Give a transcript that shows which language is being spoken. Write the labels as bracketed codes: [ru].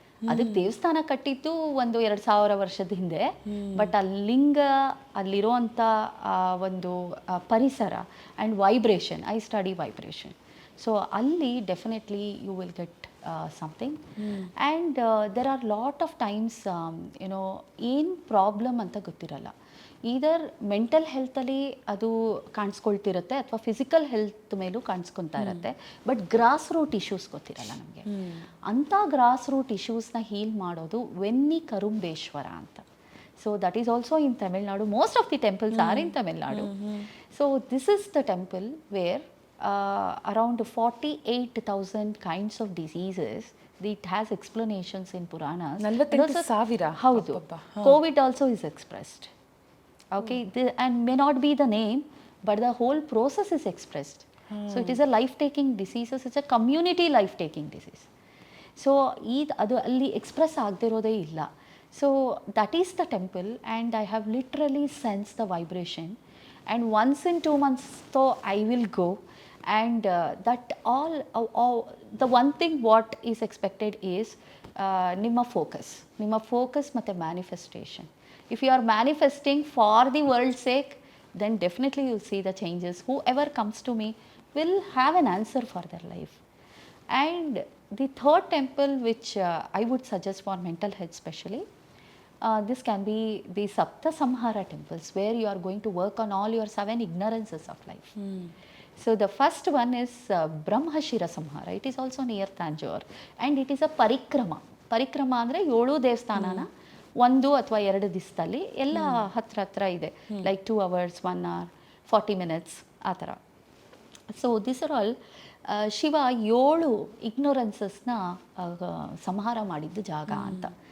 [kn] ಅದಕ್ಕೆ ದೇವಸ್ಥಾನ ಕಟ್ಟಿದ್ದು ಒಂದು 2000 ವರ್ಷದ ಹಿಂದೆ, ಬಟ್ ಆ ಲಿಂಗ, ಅಲ್ಲಿರುವಂಥ ಒಂದು ಪರಿಸರ and vibration, [en] I study vibration. So ಅಲ್ಲಿ definitely you will get something. And there are lot of times [kn] ಏನು ಪ್ರಾಬ್ಲಮ್ ಅಂತ ಗೊತ್ತಿರಲ್ಲ. ಈದರ್ ಮೆಂಟಲ್ ಹೆಲ್ತಲ್ಲಿ ಅದು ಕಾಣಿಸ್ಕೊಳ್ತಿರುತ್ತೆ ಅಥವಾ ಫಿಸಿಕಲ್ ಹೆಲ್ತ್ ಮೇಲೂ ಕಾಣಿಸ್ಕೊತಾ ಇರುತ್ತೆ, ಬಟ್ ಗ್ರಾಸ್ ರೂಟ್ ಇಶ್ಯೂಸ್ ಗೊತ್ತಿರಲ್ಲ ನಮಗೆ. ಅಂಥ ಗ್ರಾಸ್ ರೂಟ್ ಇಶ್ಯೂಸ್ನ ಹೀಲ್ ಮಾಡೋದು ವೆನ್ನಿ ಕರುಂಬೇಶ್ವರ ಅಂತ. [en] So that is also in Tamil Nadu. Most of the temples R in Tamil Nadu. So this is the temple wear around 48,000 kinds of diseases. It has explanations in Puranas. 48,000. [kn] ಹೌದು. [en] COVID also is expressed. Okay, and may not be the name, but the whole process is expressed. So it is a life-taking disease. It's a community life-taking disease. [kn] So ಅದು ಅಲ್ಲಿ express ಆಗದಿರೋದೇ ಇಲ್ಲ. [en] So that is the temple, and I have literally sensed the vibration. And once in 2 months, so I will go. And that all the one thing what is expected is ನಿಮ್ಮ focus ಮತ್ತು manifestation. If you are manifesting for the world's sake, then definitely you'll see the changes. Whoever comes to me will have an answer for their life. And the third temple which I would suggest for mental health especially, this can be the Sapta Samhara temples, where you are going to work on all your 7 ignorances of life. So the first one is Brahmashira Samhara. It is also near Tanjore, and it is a parikrama. [kn] Parikrama ಅಂದರೆ 7 ದೇವಸ್ಥಾನನ 1 ಅಥವಾ 2 ದಿವಸದಲ್ಲಿ ಎಲ್ಲ ಹತ್ರ ಇದೆ, like 2 hours, 1 hour, 40 minutes ಆ ಥರ. [en] so this are all [kn] Shiva 7 ಇಗ್ನೋರೆನ್ಸಸ್ನ ಸಂಹಾರ ಮಾಡಿದ್ದು ಜಾಗ ಅಂತ.